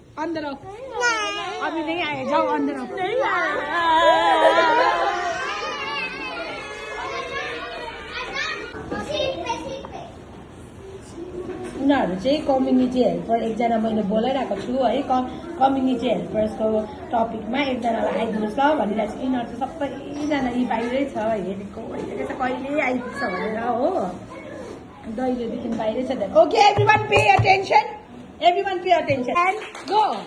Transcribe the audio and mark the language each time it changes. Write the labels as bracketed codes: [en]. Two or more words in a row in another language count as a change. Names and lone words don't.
[hi] अंदर आओ अभी नहीं आए जाओ अंदर आओ नहीं आए [ne] उनीहरू चाहिँ [en] community helper [ne] एकजना मैले बोलाइरहेको छु है [en] community helpersको [ne] टपिकमा एकजनालाई आइदिनुहोस् ल भनिरहेको छु यिनीहरू चाहिँ सबैजना यी बाहिरै छ हेरेको हेरेको छ कहिले आइपुग्छ भनेर हो दैलोदेखि बाहिरै छ [en] okay everyone pay attention and go